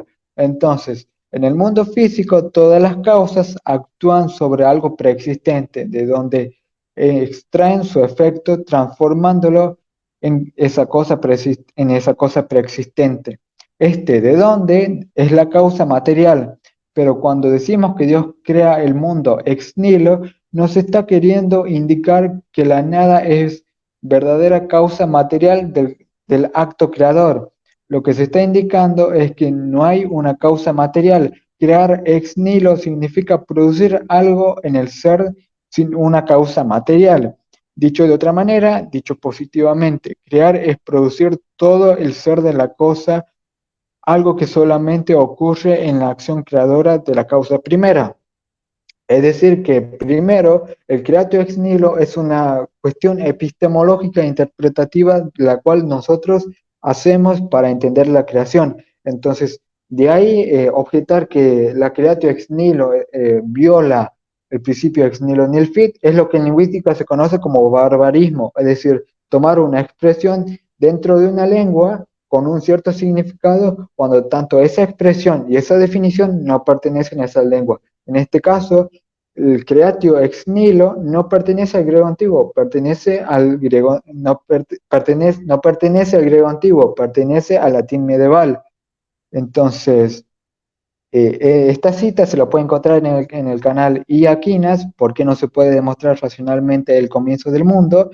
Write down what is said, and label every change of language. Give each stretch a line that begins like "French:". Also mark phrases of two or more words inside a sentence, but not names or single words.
Spanish: Entonces, en el mundo físico, todas las causas actúan sobre algo preexistente, de donde extraen su efecto transformándolo en esa cosa preexistente. Este de dónde es la causa material, pero cuando decimos que Dios crea el mundo
Latin: ex nihilo,
Spanish: nos está queriendo indicar que la nada es verdadera causa material del acto creador. Lo que se está indicando es que no hay una causa material. Crear
Latin: ex nihilo
Spanish: significa producir algo en el ser sin una causa material. Dicho de otra manera, dicho positivamente, crear es producir todo el ser de la cosa, algo que solamente ocurre en la acción creadora de la causa primera. Es decir, que primero el
Latin: creatio ex nihilo
Spanish: es una cuestión epistemológica e interpretativa la cual nosotros hacemos para entender la creación. Entonces, de ahí objetar que la
Latin: creatio ex nihilo
Spanish: viola el principio
Latin: ex nihilo nihil fit
Spanish: es lo que en lingüística se conoce como barbarismo, es decir, tomar una expresión dentro de una lengua con un cierto significado cuando tanto esa expresión y esa definición no pertenecen a esa lengua. En este caso, el
Latin: creatio ex nihilo
Spanish: no pertenece al griego antiguo, pertenece al griego, no pertenece al griego antiguo, pertenece al latín medieval. Entonces, esta cita se la puede encontrar en el canal I. Aquinas, ¿por qué no se puede demostrar racionalmente el comienzo del mundo?